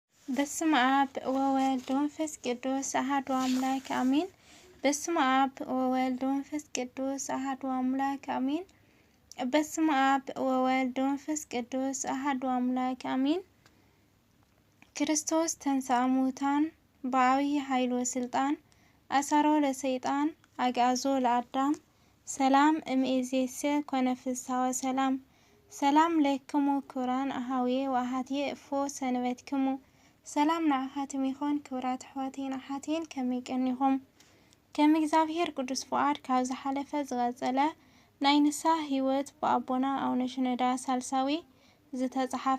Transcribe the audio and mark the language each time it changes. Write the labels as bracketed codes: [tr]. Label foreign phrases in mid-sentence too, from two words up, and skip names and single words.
[gez] በስመ አብ ወወልድ ወመንፈስ ቅዱስ አሐዱ አምላክ አሜን። በስመ አብ ወወልድ ወመንፈስ ቅዱስ አሐዱ አምላክ አሜን። በስመ አብ ወወልድ ወመንፈስ ቅዱስ አሐዱ አምላክ አሜን። ክርስቶስ ተንሥአ እሙታን በዐቢይ ኃይል ወሥልጣን አሰሮ ለሰይጣን አግዓዞ ለአዳም ሰላም እምይእዜሰ ኮነ ፍስሐ ወሰላም። ሰላም ለክሙ ክቡራን አኀውየ ወአኀትየ እፎ ሰንበትክሙ። [ti] ሰላም ንዓኻትም ይኹን ክቡራት ኣሕዋተይን ኣሓቴን ከመይ ቀኒኹም? ከም እግዚአብሔር ቅዱስ ፍቃድ ካብ ዝሓለፈ ዝቐፀለ ናይ ንስሐ ህይወት ብኣቦና ኣቡነ ሽኖዳ ሳልሳዊ ዝተፅሓፈ